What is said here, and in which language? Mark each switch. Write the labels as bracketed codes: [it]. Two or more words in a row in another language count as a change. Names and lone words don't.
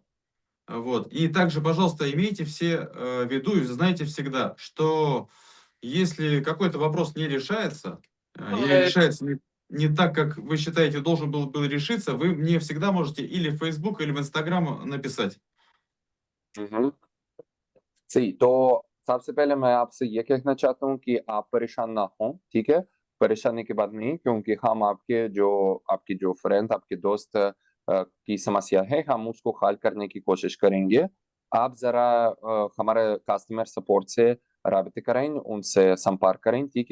[ru] Вот. И также, пожалуйста, имейте все в виду и знайте всегда, что если какой-то вопрос не решается, или решается не так, как вы считаете должен был решиться, вы мне всегда можете или в Facebook, или в Instagram написать. [hi] सही तो सबसे पहले मैं आपसे ये कहना चाहता हूँ कि आप परेशान ना हो, ठीक है? परेशानी की बात नहीं, क्योंकि हम आपकी जो फ्रेंड, आपके दोस्त की समस्या है, हम उसको हल करने की कोशिश करेंगे। आप ज़रा हमारे [en] customer support [hi] से राब्ते करें, उनसे संपर्क करें, ठीक है?